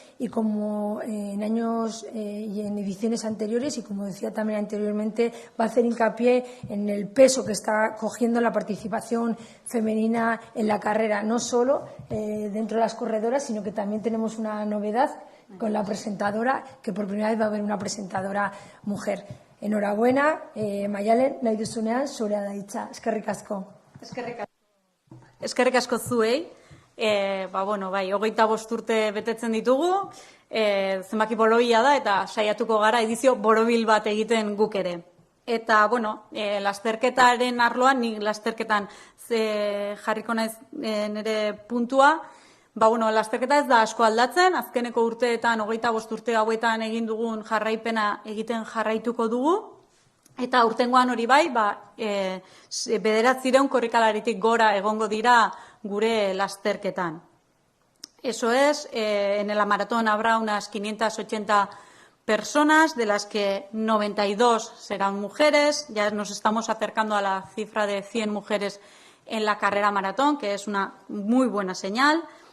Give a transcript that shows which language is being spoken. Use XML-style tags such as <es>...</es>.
<es>Y como en años y en ediciones anteriores, y como decía también anteriormente, va a hacer hincapié en el peso que está cogiendo la participación femenina en la carrera, no solo dentro de las corredoras, sino que también tenemos una novedad con la presentadora, que por primera vez va a haber una presentadora mujer. Enhorabuena,</es> <eu>Maialen, nahi duzunean, zurea da hitza. Eskerrik asko. Eskerrik asko zuei. Bueno, bai, 25 urte betetzen ditugu, zenbaki boroila da eta saiatuko gara edizio borobil bat egiten guk ere. Eta, bueno, lasterketaren arloan, nik lasterketan jarriko naiz nire puntua. Lasterketa ez da asko aldatzen, azkeneko urteetan, 25 urte hauetan egin dugun jarraipena egiten jarraituko dugu, eta urtengoan hori bai, 900 korrikalaritik gora egongo dira gure lasterketan.</eu> <es>Eso es, en la maratón habrá unas 580 personas, de las que 92 serán mujeres. Ya nos estamos acercando a la cifra de 100 mujeres en la carrera maratón, que es una muy buena señal.</es>